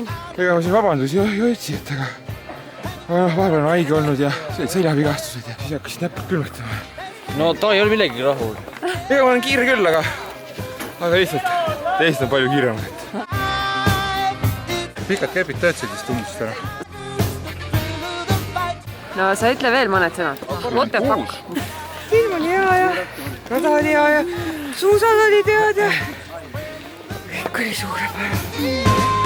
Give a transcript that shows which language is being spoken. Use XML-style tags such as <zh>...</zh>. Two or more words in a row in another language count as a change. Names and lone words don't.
<et>Ega ma siin vabandusi jõudsin, et aga vahepeal on haige olnud ja seljavigastused ja siis hakkasid näpud külmetama. No ta ei ole millegi rahul. Ega ma olen kiire küll, aga lihtsalt teist on palju kiiremad. Pikad kepid töötasid vist umbust ära. No sa ütle veel mõned sõnad.</et> <en>What the fuck?</en> <et>Ilm oli hea ja rada oli hea ja suusad olid head ja kõik oli suurepärane.</et>